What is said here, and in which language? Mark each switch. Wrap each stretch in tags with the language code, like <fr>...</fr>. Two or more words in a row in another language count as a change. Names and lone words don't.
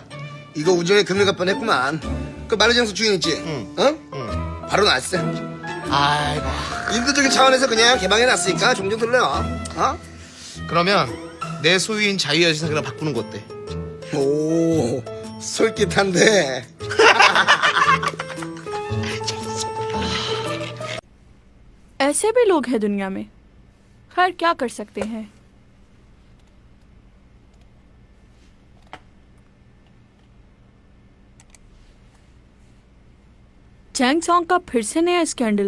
<ko>이거 우정에 금일 갈 뻔했구만. 그 마르장수 주인 있지? 응. 어? 바로 났어. 아이고. 인도적인 차원에서 그냥 개방해놨으니까 종종 들러. 어? 그러면 내 소유인 자유여신상이랑 바꾸는 거 어때? 오, 솔깃한데.</ko> <hi>ऐसे भी लोग हैं दुनिया में। खैर क्या कर सकते हैं। चैंग सॉन्ग का फिर से नया स्कैंडल।</hi>